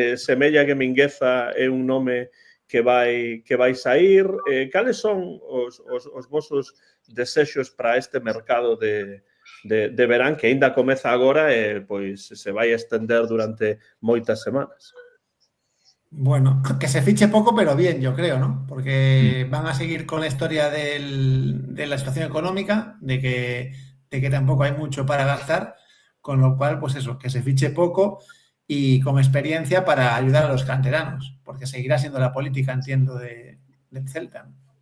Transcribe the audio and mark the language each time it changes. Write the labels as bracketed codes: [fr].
[gl] Semella que Mingueza é un nome que vai sair. Cales son os vosos desexos para este mercado de verán, que aínda comeza agora e pois se vai estender durante moitas semanas? [es] Bueno, que se fiche poco, pero bien, yo creo, ¿no? Porque van a seguir con la historia de la situación económica, de que tampoco hay mucho para gastar, con lo cual, pues eso, que se fiche poco y con experiencia para ayudar a los canteranos, porque seguirá siendo la política, entiendo, del Celta, ¿no?